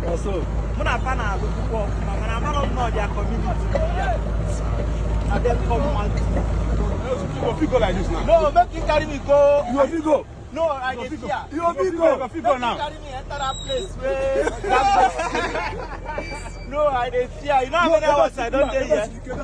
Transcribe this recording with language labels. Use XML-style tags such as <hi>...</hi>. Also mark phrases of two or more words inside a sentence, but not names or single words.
<ig>Mụ na fa na-alụ pụpọ, mana amara m na ọdịa community.</ig> <pcm>And then come out. You go like this now. No, make you carry me go. You go. No, I dey fear. You go now. Carry me enter that place where. No, I dey fear. You know how many hours I don't dey here.</pcm>